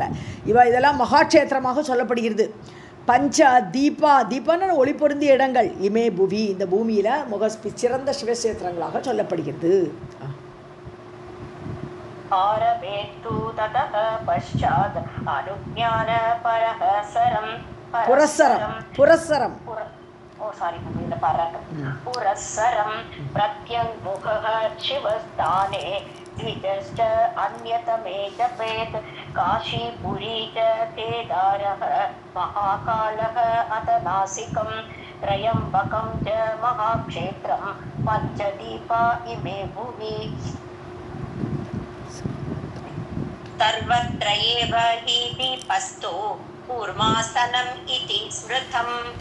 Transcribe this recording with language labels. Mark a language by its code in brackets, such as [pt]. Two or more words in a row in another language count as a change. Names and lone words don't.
[ta] இதெல்லாம் மகாட்சேத்திரமாக சொல்லப்படுகிறது. பஞ்ச தீபான்னு ஒளி பொருந்திய இடங்கள் [sa] इमे भुवि, [ta] இந்த பூமியில் சிறந்த சிவக்ஷேத்திரங்களாக சொல்லப்படுகிறது. [sa] புரஸ்சரம் पुरस्सरं प्रत्यङ्मुखः शिवस्थाने द्विजश्च अन्यतमे जपेत् काशीपुरी च केदारः महाकालः अथ नासिकं त्रयम्बकं च महाक्षेत्रं पञ्चदीपा इमे भुवि सर्वत्र एव हि दीपस्तु कूर्मासनम् इति स्मृतम्